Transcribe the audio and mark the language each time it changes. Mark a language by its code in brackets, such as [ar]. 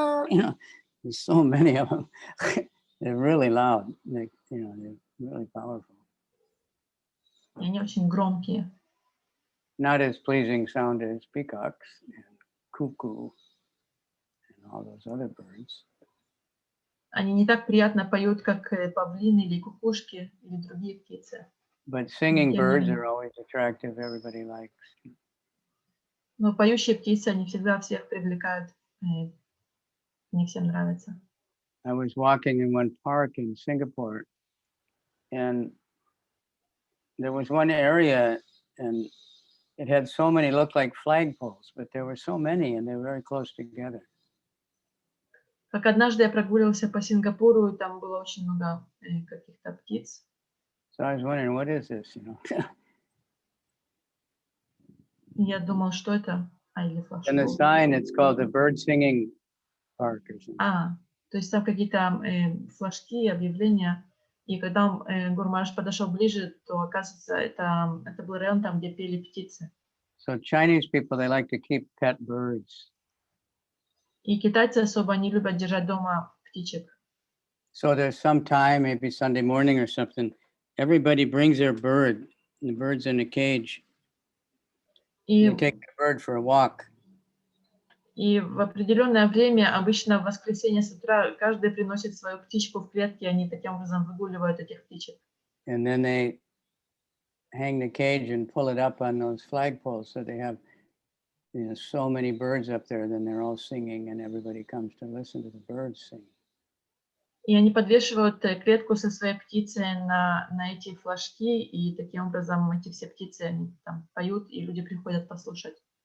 [en] You know, there's so many of them. They're really loud. They're really powerful. [ru] И они очень громкие. [en] Not as pleasing sound as peacocks and cuckoo and all those other birds. [ru] Они не так приятно поют, как павлины или кукушки или другие птицы. [en] But singing birds are always attractive. Everybody likes. [ru] Но поющие птицы, они всегда всех привлекают. Не всем нравится. [en] I was walking in one park in Singapore, and there was one area, and it had so many, looked like flagpoles, but there were so many, and they were very close together. [ru] Как однажды я прогуливался по Сингапуру, и там было очень много каких-то птиц. [en] So I was wondering, what is this, you know? [ru] Я думал, что это? Или [en] And the sign, it's called the bird singing park or something. [ru] То есть там какие-то флажки, объявления. И когда Гурмаш подошел ближе, то, оказывается, это был район там, где пели птицы. [en] So Chinese people, they like to keep pet birds. [ru] И китайцы особо не любят держать дома птичек. [en] So there's some time, maybe Sunday morning or something, everybody brings their bird, and the bird's in a cage. They take the bird for a walk. [ru] И в определенное время, обычно в воскресенье с утра, каждый приносит свою птичку в клетке, и они таким образом выгуливают этих птичек. [en] And then they hang the cage and pull it up on those flagpoles. So they have, you know, so many birds up there, then they're all singing and everybody comes to listen to the birds sing. [ru] И они подвешивают клетку со своей птицей на эти флажки, и таким образом эти все птицы, они там поют, и люди приходят послушать.